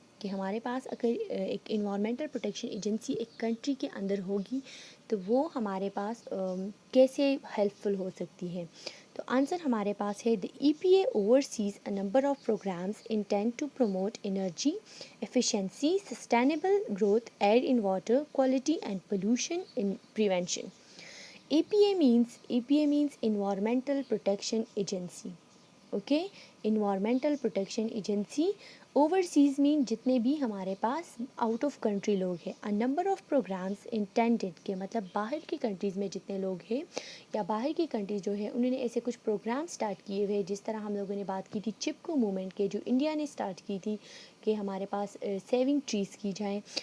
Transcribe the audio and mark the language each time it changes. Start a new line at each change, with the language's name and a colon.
Urdu: کہ ہمارے پاس اگر ایک انوائرمنٹل پروٹیکشن ایجنسی ایک کنٹری کے اندر ہوگی تو وہ ہمارے پاس کیسے ہیلپ فل ہو سکتی ہے. تو آنسر ہمارے پاس ہے،
English: The E P A overseas a number of programs intended to promote energy efficiency, sustainable growth, air in water quality and pollution in prevention. EPA means Environmental Protection Agency. Okay, environmental protection agency.
Urdu: Overseas مین جتنے بھی ہمارے pass out of country لوگ ہیں.
English: a number of programs intended,
Urdu: کے مطلب باہر کی countries میں جتنے لوگ ہیں یا باہر کی کنٹریز جو ہے انہوں نے ایسے کچھ پروگرام اسٹارٹ کیے ہوئے. جس طرح ہم لوگوں نے بات کی تھی چپکو موومنٹ کے، جو انڈیا نے اسٹارٹ کی تھی کہ ہمارے پاس سیونگ ٹریز کی جائیں.